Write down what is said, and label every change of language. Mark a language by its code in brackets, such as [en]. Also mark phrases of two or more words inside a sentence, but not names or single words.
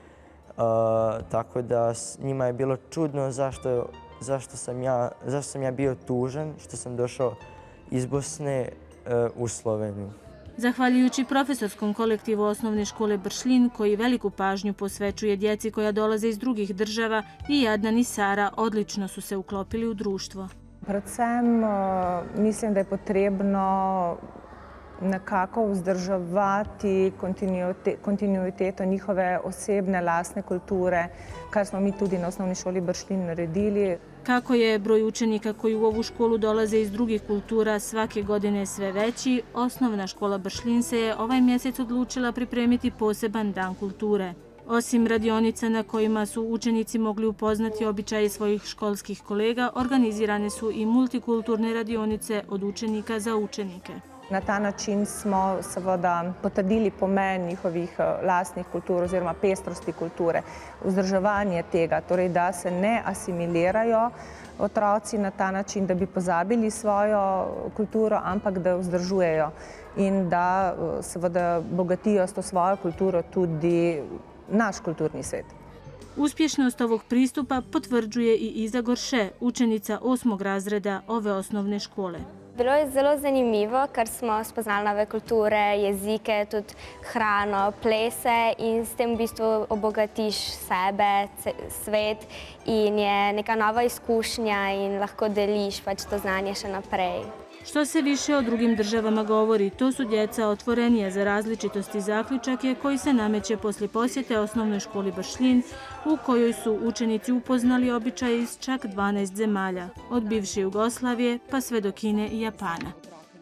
[bs] Tako da njima je bilo čudno zašto sam ja bio tužan, što sam došao iz Bosne u Sloveniju. Zahvaljujući profesorskom kolektivu osnovne škole Bršljin, koji veliku pažnju posvećuje djeci koja dolaze iz drugih država, i Adnan i Sara odlično su se uklopili u društvo. [sl] Predvsem mislim, da je potrebno nekako vzdrževati kontinuiteto njihove osebne, lastne kulture, kar smo mi tudi na osnovni šoli Bršljin naredili. [bs] Kako je broj učenika koji u ovu školu dolaze iz drugih kultura svake godine sve veći, osnovna škola Bršljin se je ovaj mjesec odlučila pripremiti poseban dan kulture. Osim radionica na kojima su učenici mogli upoznati običaje svojih školskih kolega, organizirane su i multikulturne radionice od učenika za učenike. [sl] Na ta način smo seveda potrdili pomen njihovih lastnih kultur oziroma pestrosti kulture, vzdrževanje tega, torej da se ne asimilirajo otroci na ta način, da bi pozabili svojo kulturo, ampak da vzdržujejo in da seveda bogatijo s to svojo kulturo tudi naš kulturni svet. [bs] Uspješnost ovog pristupa potvrđuje i Iza Gorše, učenica 8. razreda ove osnovne škole. [sl] Bilo je zelo zanimivo, ker smo spoznali nove kulture, jezike, tudi hrano, plese in s tem v bistvu obogatiš sebe, svet in je neka nova izkušnja in lahko deliš pač to znanje še naprej. [bs] Što se više o drugim državama govori, to su djeca otvorenija za različitosti. Zaključak je koji se nameće poslije posjete osnovnoj školi Bršljin, u kojoj su učenici upoznali običaje iz čak 12 zemalja, od bivše Jugoslavije pa sve do Kine i Japana.